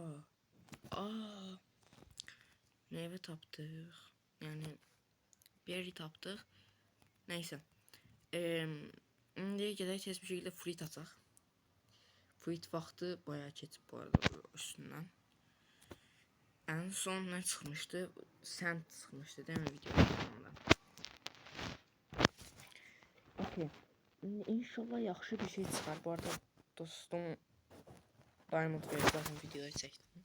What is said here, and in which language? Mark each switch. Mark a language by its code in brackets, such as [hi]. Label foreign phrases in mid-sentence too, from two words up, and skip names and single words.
[az] Meyvə tapdıq. Yəni beri tapdıq. Neyse. İndi gedək tez bir şəkildə fruit açaq. Fruit vaxtı bayağı keçib bu arada üstündən. [tr] En son ne çıkmıştı? Sand çıkmıştı değil mi videonun sonunda? [en] Okay. [tr] İnşallah [az] yaxşı bir şey [tr] çıkar. Bu arada dostum Diamond Wave zaten videoda çektim.